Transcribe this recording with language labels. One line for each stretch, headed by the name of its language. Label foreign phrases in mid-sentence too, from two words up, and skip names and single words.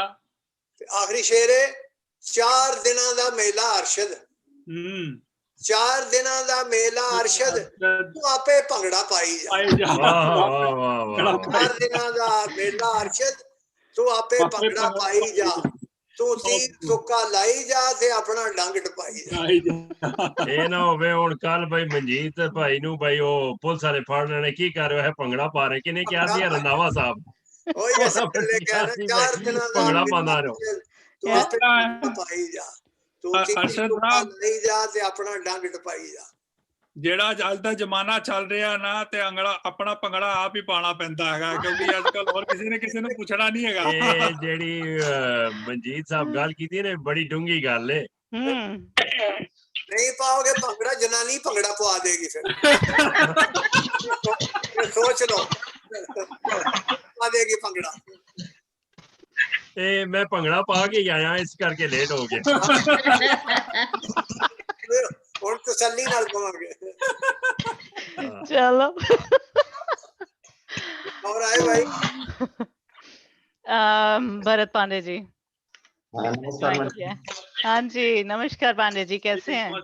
Punjabi: ਆਖ਼ਰੀ ਸ਼ੇਰ ਹੈ, 4 ਦਿਨਾਂ ਦਾ ਮੇਲਾ ਅਰਸ਼ਦ, 4 ਦਿਨਾਂ ਦਾ ਮੇਲਾ ਅਰਸ਼ਦ, ਤੂੰ ਆਪੇ ਭੰਗੜਾ ਪਾਈ ਜਾ। 4 ਦਿਨਾਂ ਦਾ ਮੇਲਾ ਅਰਸ਼ਦ, ਤੂੰ ਆਪੇ ਭੰਗੜਾ ਪਾਈ ਜਾ। ਤੂੰ ਤੀਰ ਤੁੱਕਾ ਲਾਈ ਜਾ ਤੇ ਅਪਣਾ ਡੰਗ ਟਪਾਈ ਜਾ। ਇਹ ਨਾ ਹੋਵੇ ਹੁਣ ਕੱਲ ਭਾਈ ਮਨਜੀਤ ਭਾਈ ਨੂੰ ਭਾਈ ਉਹ ਪੁਲਿਸ ਵਾਲੇ ਫੜਨ ਨੇ ਕੀ ਕਰ ਰਿਹਾ ਹੈ ਭੰਗੜਾ ਪਾ ਰਹੇ ਕਿਨੇ ਕਿਹਾ ਸੀ ਰੰਧਾਵਾ ਸਾਹਿਬ ਉਹ ਇਹ ਸਭ ਲੈ ਕੇ ਆਣਾ 4 ਦਿਨਾਂ ਦਾ ਭੰਗੜਾ ਪਾਉਂਦਾ ਰਹੋ ਤੂੰ ਆਪੇ ਟਪਾਈ ਜਾ। ਤੂੰ ਤੀਰ ਤੁੱਕਾ ਲਾਈ ਜਾ ਤੇ ਆਪਣਾ ਡੰਗ ਟਪਾਈ ਜਾ। ਜਿਹੜਾ ਅੱਜ ਦਾ ਜ਼ਮਾਨਾ ਚੱਲ ਰਿਹਾ ਨਾ ਤੇ ਆਪਣਾ ਭੰਗੜਾ ਆਪ ਹੀ ਪਾਣਾ ਪੈਂਦਾ ਹੈਗਾ ਕਿਉਂਕਿ ਅੱਜ ਕੱਲ ਹੋਰ ਕਿਸੇ ਨੇ ਕਿਸੇ ਨੂੰ ਪੁੱਛਣਾ ਨਹੀਂ ਹੈਗਾ। ਇਹ ਜਿਹੜੀ ਮਨਜੀਤ ਸਾਹਿਬ ਗੱਲ ਕੀਤੀ ਨੇ ਬੜੀ ਡੂੰਗੀ ਗੱਲ ਏ।
Hindi: नहीं पाओगे भंगड़ा, जनानी भंगड़ा पवा देगी फिर। सोच लो, पवा देगी भंगड़ा। मैं भंगड़ा पा के आया इस करके लेट हो गया।
Punjabi: ਔਰ ਤਸੱਲੀ ਨਾਲ ਪਵਾਂਗੇ।
Hindi: चलो और आए भाई भरत पांडे जी। हाँ जी नमस्कार पांडे जी, कैसे हैं?